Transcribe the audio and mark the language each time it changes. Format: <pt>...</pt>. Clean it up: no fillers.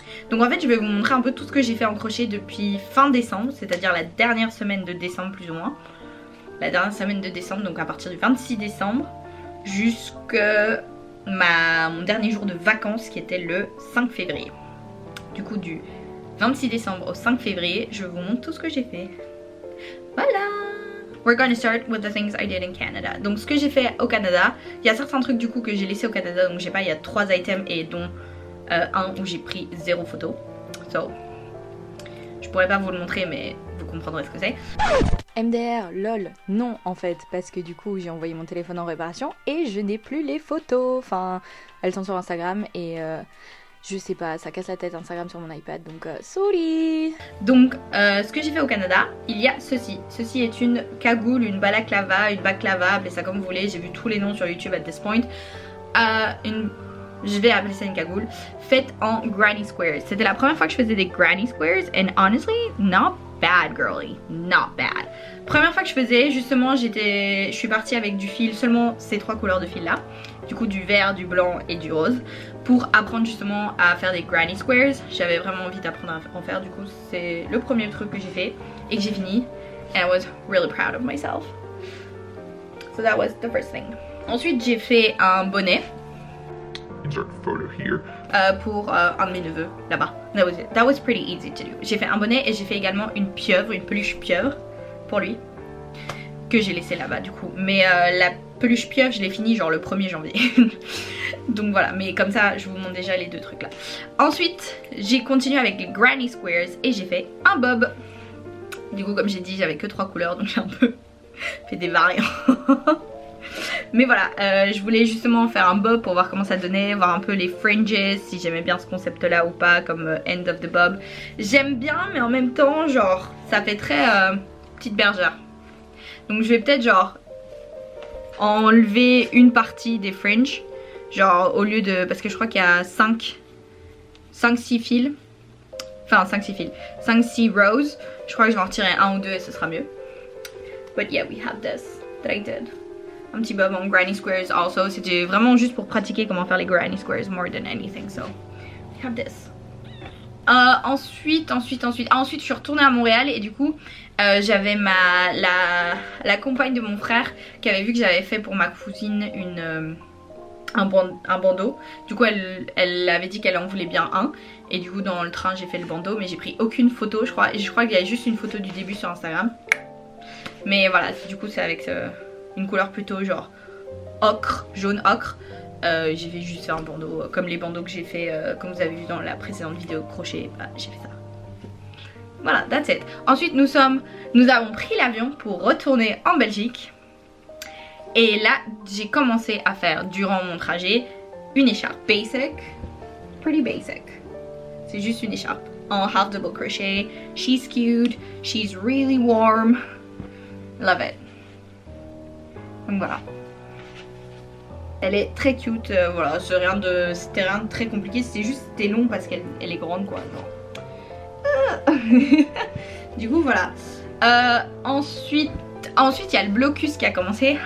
<fr>Donc en fait je vais vous montrer un peu tout ce que j'ai fait en crochet depuis fin décembre, c'est-à-dire la dernière semaine de décembre plus ou moins. La dernière semaine de décembre, donc à partir du 26 décembre jusqu'à mon dernier jour de vacances qui était le 5 février. Du coup du 26 décembre au 5 février, je vous montre tout ce que j'ai fait. Voilà.</fr> <en>We're gonna start with the things I did in Canada.</en> <fr>Donc ce que j'ai fait au Canada, il y a certains trucs du coup que j'ai laissé au Canada, donc j'ai pas, il y a 3 items et dont un où j'ai pris 0 photo. So, je pourrais pas vous le montrer mais vous comprendrez ce que c'est. MDR, lol, non en fait, parce que du coup j'ai envoyé mon téléphone en réparation et je n'ai plus les photos. Enfin, elles sont sur Instagram et je sais pas, ça casse la tête Instagram sur mon iPad, donc sorry. Donc ce que j'ai fait au Canada, il y a ceci. Ceci est une cagoule, une balaclava, une baklava, appelez ça comme vous voulez. J'ai vu tous les noms sur YouTube</fr> <en>at this point.</en> <fr>Je vais appeler ça une cagoule, faite en granny squares. C'était la première fois que je faisais des granny squares</fr> <en>and honestly, not bad</en> <fr>girly, not bad. Première fois que je faisais, justement, je suis partie avec du fil, seulement ces 3 couleurs de fil là. Du coup du vert, du blanc et du rose, pour apprendre justement à faire des granny squares. J'avais vraiment envie d'apprendre à en faire, du coup c'est le premier truc que j'ai fait et que j'ai fini.</fr> <en>And I was really proud of myself. So that was the first thing.</en> <fr>Ensuite j'ai fait un bonnet.</fr> <en>Insert photo here.</en> <fr>Pour un de mes neveux là-bas.</fr> <en>That was pretty easy to do.</en> <fr>J'ai fait un bonnet et j'ai fait également une pieuvre, une peluche pieuvre pour lui, que j'ai laissé là-bas du coup. Mais la peluche pieuvre je l'ai fini genre le 1er janvier. Donc voilà, mais comme ça je vous montre déjà les 2 trucs là. Ensuite j'ai continué avec les granny squares et j'ai fait un bob. Du coup comme j'ai dit j'avais que 3 couleurs donc j'ai un peu fait des variants. Mais voilà, je voulais justement faire un bob pour voir comment ça donnait, voir un peu les fringes, si j'aimais bien ce concept là ou pas, comme</fr> <en>end of the bob.</en> <fr>J'aime bien mais en même temps genre ça fait très petite bergère. Donc je vais peut-être genre enlever une partie des fringes, genre au lieu de, parce que je crois qu'il y a 5-6 fils, enfin 5-6 rows, je crois que je vais en retirer 1 ou 2 et ce sera mieux.</fr> <en>But yeah, we have this that I did.</en> <fr>Un petit bob en granny squares also, c'était vraiment juste pour pratiquer comment faire les granny squares</fr> <en>more than anything,</en> <fr>so we have this. Ensuite je suis retournée à Montréal et du coup j'avais la compagne de mon frère qui avait vu que j'avais fait pour ma cousine un bandeau. Du coup elle avait dit qu'elle en voulait bien un et du coup dans le train j'ai fait le bandeau mais j'ai pris aucune photo je crois, et je crois qu'il y a juste une photo du début sur Instagram. Mais voilà, du coup c'est avec une couleur plutôt genre ocre, jaune ocre. J'ai fait juste un bandeau comme les bandeaux que j'ai fait comme vous avez vu dans la précédente vidéo crochet, bah, j'ai fait ça. Voilà,</fr> <en>that's it.</en> <fr>Ensuite nous avons pris l'avion pour retourner en Belgique. Et là j'ai commencé à faire durant mon trajet une écharpe basic,</fr> <en>pretty basic.</en> <fr>C'est juste une écharpe</fr> <en>en half double crochet. She's cute, she's really warm. Love it.</en> <fr>Donc voilà. Elle est très cute, voilà, c'était rien de très compliqué, c'était long parce qu'elle est grande quoi. Du coup voilà. Ensuite il y a le blocus qui a commencé.</fr>